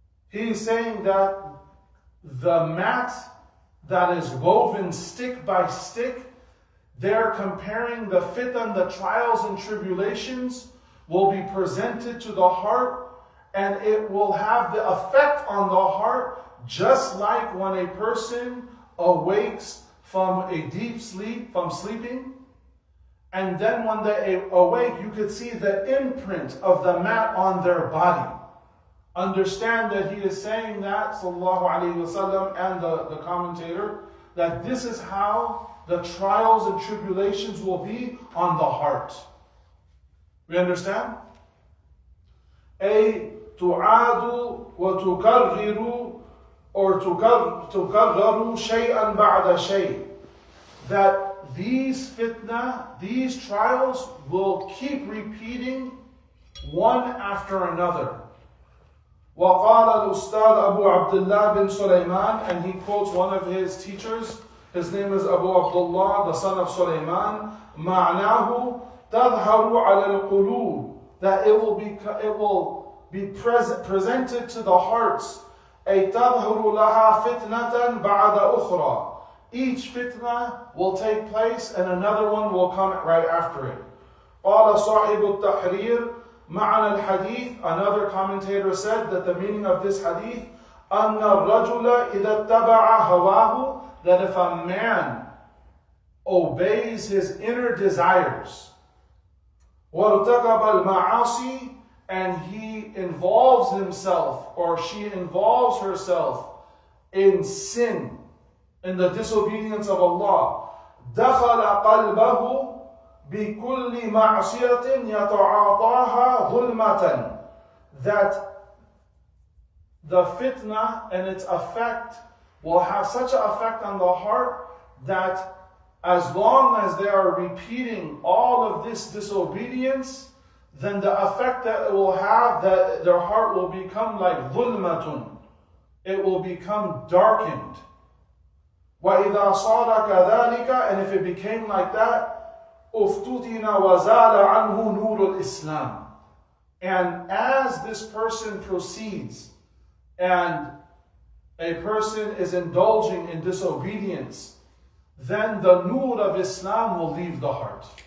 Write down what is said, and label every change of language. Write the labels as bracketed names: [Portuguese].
[English] He's saying that the mat that is woven stick by stick, they're comparing the fitan, the trials and tribulations will be presented to the heart, and it will have the effect on the heart just like when a person awakes from a deep sleep, from sleeping, and then when they awake, you could see the imprint of the mat on their body. Understand that he is saying that, sallallahu alayhi wasallam, and the commentator, that this is how the trials and tribulations will be on the heart. We understand? [Arabic] أي تعاد وتكرر or تكرر شيئا بعد شيء. [English] That these fitna, these trials will keep repeating one after another. [Arabic] وقال الأستاذ أبو عبد الله بن سليمان, [English] and he quotes one of his teachers. His name is Abu Abdullah, the son of Sulaiman. [Arabic] معناه تظهر على القلوب, [English] that it will be presented to the hearts. [Arabic] أي تظهر لها فتنة بعد أخرى. [English] Each fitna will take place and another one will come right after it. [Arabic] قال صاحب التحرير معنى الحديث, [English] another commentator said that the meaning of this hadith, [Arabic] أن الرجل إذا اتبع هواه, [English] that if a man obeys his inner desires, [Arabic] وارتكب المعاصي, [English] and he involves himself or she involves herself in sin, in the disobedience of Allah, [Arabic] دخل قلبه بكل معصية يتعاطاها ظلمة, [English] that the fitna and its effect will have such an effect on the heart that as long as they are repeating all of this disobedience, then the effect that it will have, that their heart will become like dhulmatun. It will become darkened. [Arabic] وَإِذَا صَارَ كَذَلِكَ, [English] and if it became like that, [Arabic] أُفْتُتِنَ وَزَالَ عَنْهُ نُورُ الْإِسْلَامِ. [English] And as this person proceeds, and a person is indulging in disobedience, then the nur of Islam will leave the heart.